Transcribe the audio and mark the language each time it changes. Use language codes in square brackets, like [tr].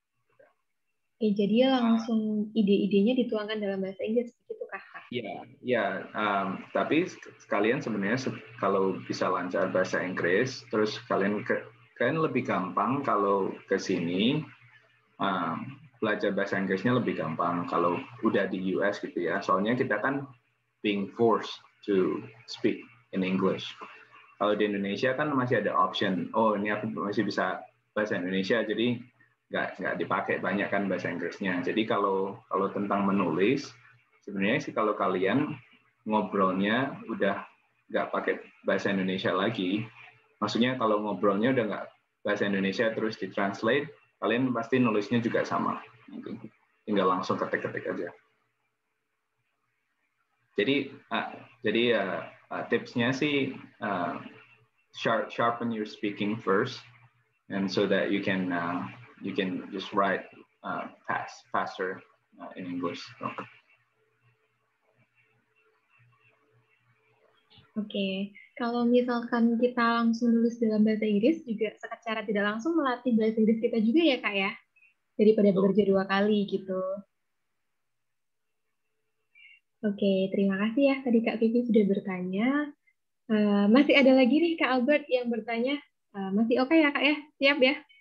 [id] Oke, jadi langsung ide-idenya dituangkan dalam bahasa Inggris, gitu Kak? Ya. Tapi sekalian sebenarnya kalau bisa lancar bahasa Inggris, terus kalian lebih gampang kalau ke sini belajar bahasa Inggrisnya lebih gampang kalau udah di US gitu ya. Soalnya kita kan [en] being forced to speak in English. [id] Kalau di Indonesia kan masih ada option, oh ini aku masih bisa bahasa Indonesia, jadi nggak dipakai banyak kan bahasa Inggrisnya. Jadi kalau tentang menulis, sebenarnya sih kalau kalian ngobrolnya udah nggak pakai bahasa Indonesia lagi, maksudnya kalau ngobrolnya udah nggak bahasa Indonesia terus ditranslate, kalian pasti nulisnya juga sama. Tinggal langsung ketik-ketik aja. Jadi tipsnya sih [en] sharpen your speaking first, and so that you can just write faster in English. [id] Oke, kalau misalkan kita langsung nulis dalam bahasa Inggris juga secara tidak langsung melatih bahasa Inggris kita juga ya Kak ya, daripada bekerja 2 kali gitu. Oke, terima kasih ya tadi Kak Vivi sudah bertanya. Masih ada lagi nih Kak Albert yang bertanya. Masih oke ya Kak ya? Siap ya?